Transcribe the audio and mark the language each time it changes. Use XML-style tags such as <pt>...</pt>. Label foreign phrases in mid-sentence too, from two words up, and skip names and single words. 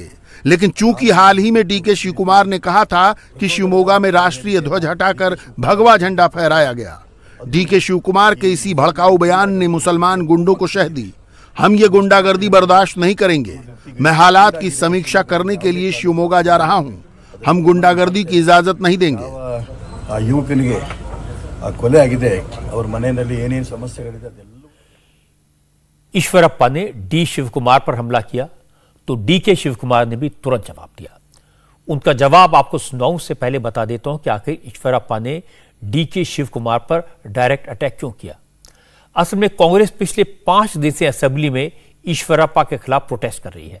<hi>लेकिन चूंकि हाल ही में डीके शिवकुमार ने कहा था कि शिवमोगा में राष्ट्रीय ध्वज हटाकर भगवा झंडा फहराया गया, डीके शिवकुमार के इसी भड़काऊ बयान ने मुसलमान गुंडों को शह दी। हम ये गुंडागर्दी बर्दाश्त नहीं करेंगे। मैं हालात की समीक्षा करने के लिए शिवमोगा जा रहा हूं। हम गुंडागर्दी की इजाजत नहीं देंगे।</hi> <kn>ಆ ಯುವಕನಿಗೆ ಕೊಲೆ ಆಗಿದೆ. ಅವ್ರ ಮನೆಯಲ್ಲಿ ಏನೇನು ಸಮಸ್ಯೆಗಳಿದೆ ಅದೆಲ್ಲ.</kn> <hi>ईश्वरप्पा ने डी शिवकुमार पर हमला किया तो डी के शिवकुमार ने भी तुरंत जवाब दिया। उनका जवाब आपको सुनाऊं से पहले बता देता हूं कि आखिर ईश्वरप्पा ने डी के शिवकुमार पर</hi> <en>direct attack</en> <hi>क्यों किया। असल में कांग्रेस पिछले 5 दिन से असेंबली में ईश्वरप्पा के खिलाफ प्रोटेस्ट कर रही है।</hi>